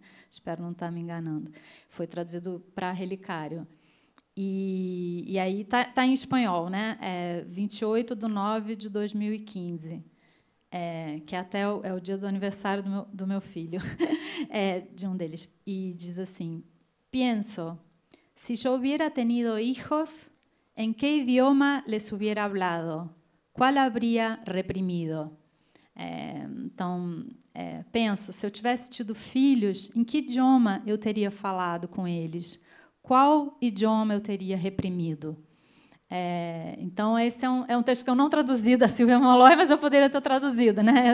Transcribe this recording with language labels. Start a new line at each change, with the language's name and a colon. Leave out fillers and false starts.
Portuguese: Espero não estar me enganando. Foi traduzido para Relicário. E aí está em espanhol, né? 28/9/2015, que até é o dia do aniversário do meu filho, de um deles. E diz assim:
Spanish: Pienso, si yo hubiera tenido hijos, ¿en qué idioma les hubiera hablado? ¿Cuál habría reprimido?
Portuguese: Então, penso, se eu tivesse tido filhos, em que idioma eu teria falado com eles? Qual idioma eu teria reprimido? Então, esse é um texto que eu não traduzi da Silvia Molloy, mas eu poderia ter traduzido, né?